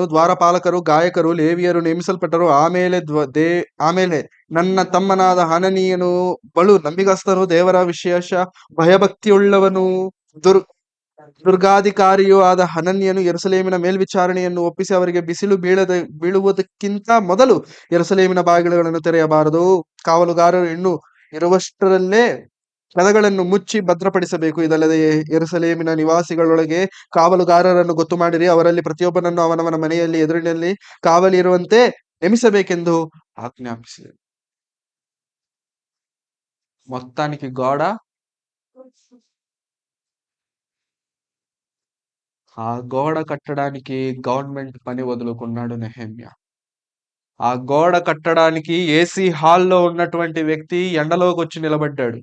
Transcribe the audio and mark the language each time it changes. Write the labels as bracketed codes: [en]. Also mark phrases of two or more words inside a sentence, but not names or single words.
[kn] ದ್ವಾರಪಾಲಕರು, ಗಾಯಕರು, ಲೇವಿಯರು ನೇಮಿಸಲ್ಪಟ್ಟರು. ಆಮೇಲೆ ನನ್ನ ತಮ್ಮನಾದ ಹನನೀಯನು ಬಲು ನಂಬಿಗಸ್ತನು, ದೇವರ ವಿಶೇಷ ಭಯಭಕ್ತಿಯುಳ್ಳವನು, ದುರ್ಗಾಧಿಕಾರಿಯೂ ಆದ ಹನನ್ಯನು ಯೆರೂಸಲೇಮಿನ ಮೇಲ್ವಿಚಾರಣೆಯನ್ನು ಒಪ್ಪಿಸಿ ಅವರಿಗೆ ಬಿಸಿಲು ಬೀಳುವುದಕ್ಕಿಂತ ಮೊದಲು ಯೆರೂಸಲೇಮಿನ ಬಾಗಿಲುಗಳನ್ನು ತೆರೆಯಬಾರದು, ಕಾವಲುಗಾರರು ಇನ್ನೂ ಇರುವಷ್ಟರಲ್ಲೇ ಕದಗಳನ್ನು ಮುಚ್ಚಿ ಭದ್ರಪಡಿಸಬೇಕು. ಇದಲ್ಲದೆ ಯೆರೂಸಲೇಮಿನ ನಿವಾಸಿಗಳೊಳಗೆ ಕಾವಲುಗಾರರನ್ನು ಗೊತ್ತು ಮಾಡಿರಿ, ಅವರಲ್ಲಿ ಪ್ರತಿಯೊಬ್ಬನನ್ನು ಅವನವನ ಮನೆಯಲ್ಲಿ ಎದುರಿನಲ್ಲಿ ಕಾವಲಿ ಇರುವಂತೆ ನೇಮಿಸಬೇಕೆಂದು ఆజ్ఞాపించారు. [te] మొత్తానికి గోడ ఆ గోడ కట్టడానికి గవర్నమెంట్ పని వదులుకున్నాడు నెహెమ్యా. ఆ గోడ కట్టడానికి ఏసీ హాల్లో ఉన్నటువంటి వ్యక్తి ఎండలోకి వచ్చి నిలబడ్డాడు.